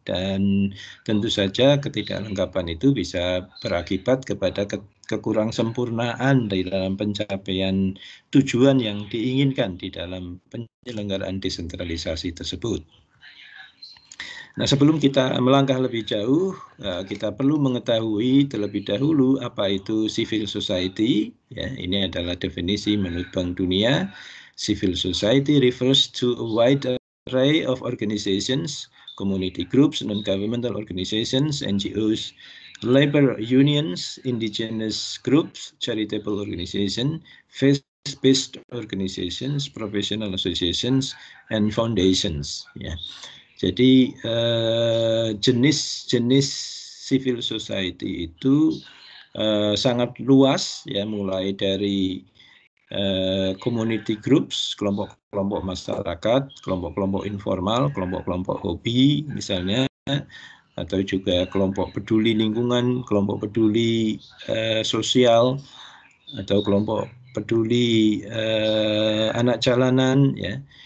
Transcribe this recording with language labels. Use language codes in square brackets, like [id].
[id] Dan tentu saja ketidaklengkapan itu bisa berakibat kepada kekurangsempurnaan di dalam pencapaian tujuan yang diinginkan di dalam penyelenggaraan desentralisasi tersebut. Nah, sebelum kita melangkah lebih jauh, kita perlu mengetahui terlebih dahulu apa itu civil society. Ya, ini adalah definisi menurut Bank Dunia. [en] Civil society refers to a wide array of organizations, community groups, non-governmental organizations, NGOs, labor unions, indigenous groups, charitable organizations, faith-based organizations, professional associations, and foundations. [id] Ya. Jadi jenis-jenis civil society itu sangat luas, ya, mulai dari [en] community groups, [id] kelompok-kelompok masyarakat, kelompok-kelompok informal, kelompok-kelompok hobi misalnya, atau juga kelompok peduli lingkungan, kelompok peduli sosial, atau kelompok peduli anak jalanan, ya.